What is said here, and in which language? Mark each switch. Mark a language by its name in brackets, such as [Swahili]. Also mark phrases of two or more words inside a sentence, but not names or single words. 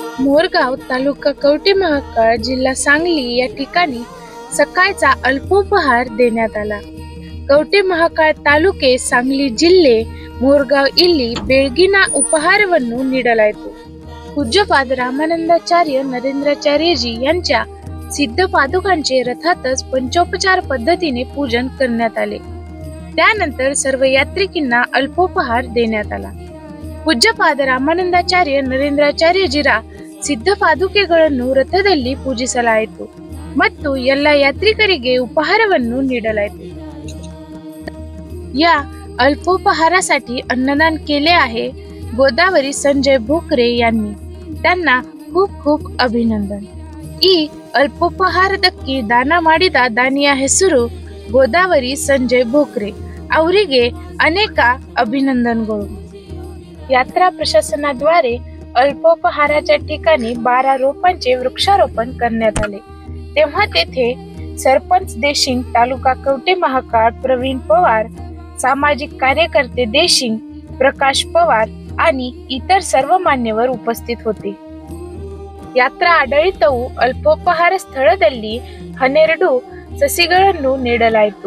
[Marathi] मोरगाव, तालुका कवठे महांकाळ, जिल्हा सांगली या ठिकाणी सकाळचा अल्पोपहार देण्यात आला. [Kannada] ಕವಟೆ ಮಹಾಕಾಳ ತಾಲೂಕೆ, सांगली ಜಿಲ್ಲೆ, मोरगाव ಇಲ್ಲಿ ಬೆಳಗಿನ ಉಪಹಾರವನ್ನು ನೀಡಲಾಯಿತು. [Marathi] पूज्यपाद रामानंदाचार्य नरेंद्राचार्यजी यांच्या सिद्ध पादुकांचे रथातच पंचोपचार पद्धतीने पूजन करण्यात आले. त्यानंतर सर्व यात्रिकींना अल्पोपहार देण्यात आला. [Kannada] पूज्यपाद ರಾಮಾನಂದಾಚಾರ್ಯ ನರೇಂದ್ರಾಚಾರ್ಯಜಿರ ಸಿದ್ಧ ಪಾದುಕೆಗಳನ್ನು ರಥದಲ್ಲಿ ಪೂಜಿಸಲಾಯಿತು ಮತ್ತು ಎಲ್ಲ ಯಾತ್ರಿಕರಿಗೆ ಉಪಹಾರವನ್ನು ನೀಡಲಾಯಿತು. [Marathi] या अल्पोपहारासाठी अन्नदान केले आहे गोदावरी संजय भोकरे यांनी. त्यांना खूप खूप ಅಭಿನಂದನ್. [Kannada] ಈ ಅಲ್ಪೋಪಹಾರದಕ್ಕೆ ದಾನ ಮಾಡಿದ ದಾನಿಯ ಹೆಸರು ಗೋದಾವರಿ ಸಂಜಯ್ ಭೋಕರೆ. ಅವರಿಗೆ ಅನೇಕ ಅಭಿನಂದनಗಳು. [Marathi] यात्रा प्रशासनाद्वारे अल्पोपहाराच्या ठिकाणी 12 रोपांचे वृक्षारोपण करण्यात आले. तेव्हा तेथे सरपंच देशिंग, तालुका कवठे महांकाळ प्रवीण पवार, सामाजिक कार्यकर्ते देशिंग प्रकाश पवार आणि इतर सर्व मान्यवर उपस्थित होते. [Kannada] ಯಾತ್ರಾ ಆಡಳಿತವು ಅಲ್ಪೋಪಹಾರ ಸ್ಥಳದಲ್ಲಿ 12 ಸಸಿಗಳನ್ನು ನೀಡಲಾಯಿತು.